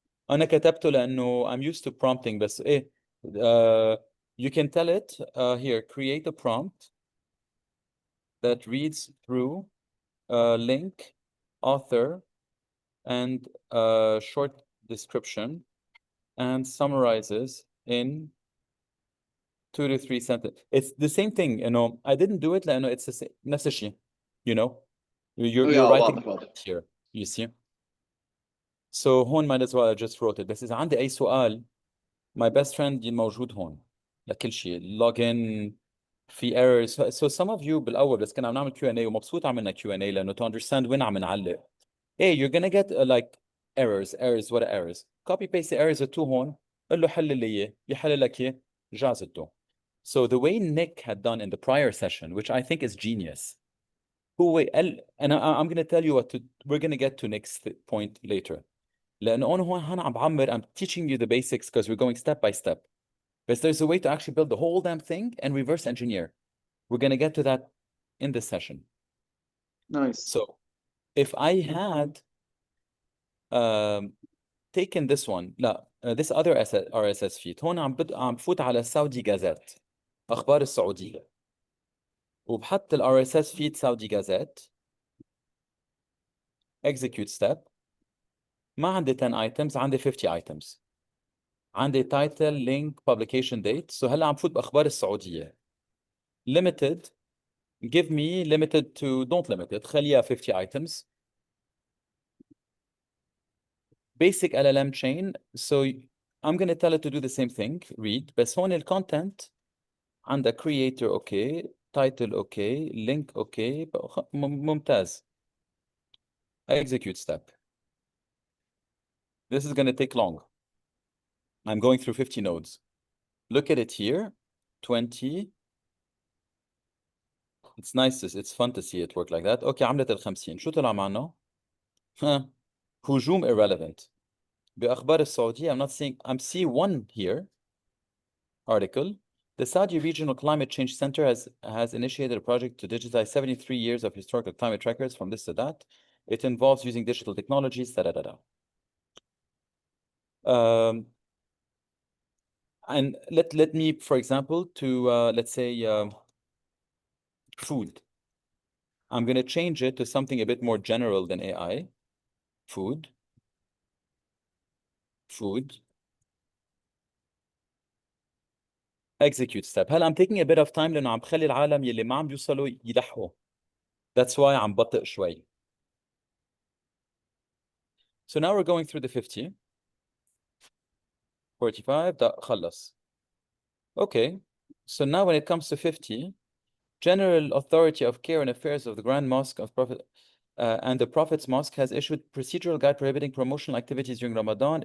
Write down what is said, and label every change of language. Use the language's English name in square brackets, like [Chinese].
[Arabic] أنا كتبته لأنه [English] I'm used to prompting [Arabic] بس إيه [English] you can tell it here, create a prompt that reads through link, author, and short description and summarizes in 2 to 3 sentences. It's the same thing, you know. I didn't do it [Arabic] لأنه [English] it's the same [Arabic] نفس الشيء, [English] you know. You're [Arabic] يا [English] writing [Arabic] واضح واضح. [English] here, you see. So [Arabic] هون [English] might as well I just wrote it. [Arabic] بس إذا عندي أي سؤال, [English] my best friend [Arabic] موجود هون لكل شيء. [English] login في errors. So some of you [Arabic] بالأول بس كنا عم نعمل Q&A ومبسوط عملنا Q&A لأنه [English] to understand [Arabic] وين عم نعلق. [English] Hey, you're gonna get like errors. What are errors? Copy paste the errors to [Arabic] هون. قل له حل لي إياه. يحل لك إياه. جازته. [English] So the way Nick had done in the prior session, which I think is genius, [Arabic] هو قال, [English] and I'm going to tell you what to, we're going to get to Nick's point later. [Arabic] لأنه أنا هون عم بعمر, [English] I'm teaching you the basics because we're going step by step. But there's a way to actually build the whole damn thing and reverse engineer. We're going to get to that in this session. Nice. So if I had taken this one, لا, this other RSS feed, [Arabic] هون عم بفوت على [English] Saudi Gazette, [Arabic] أخبار السعودية. وبحط ال [English] RSS feed Saudi Gazette, execute step. [Arabic] ما عندي 10 items, عندي 50 items. [English] عندي title, link, publication date. [Arabic] So هلا عم بفوت بأخبار السعودية. [English] Limited, give me limited to, don't limit it, [Arabic] خليها [English] 50 items. Basic LLM chain. So I'm going to tell it to do the same thing, read. [Arabic] بس هون ال [English] content [Arabic] عندها [English] creator okay, title okay, link okay, [Arabic] ممتاز. [English] Execute step. This is going to take long. I'm going through 50 nodes. Look at it here, 20. It's nice, it's fun to see it work like that. [Arabic] Okay, عملت ال 50. شو طلع معنا؟ ها, هجوم irrelevant. بأخبار السعودية, [English] I'm not seeing, I'm seeing one here, article. The Saudi Regional Climate Change Center has initiated a project to digitize 73 years of historical climate records from this to that. It involves using digital technologies, da da da da. And let me, for example, to let's say food. I'm going to change it to something a bit more general than AI. Food. Execute step. [Arabic] هلا [English] I'm taking a bit of time [Arabic] لأنه عم بخلي العالم يلي ما عم بيوصلوا يلحقوا. [English] That's why [Arabic] عم بطئ شوي. [English] So now we're going through the 50. [Arabic] 45 ده خلص. Okay. [English] So now when it comes to 50, General Authority of Care and Affairs of the Grand Mosque of Prophet and the Prophet's Mosque has issued procedural guide prohibiting promotional activities during Ramadan.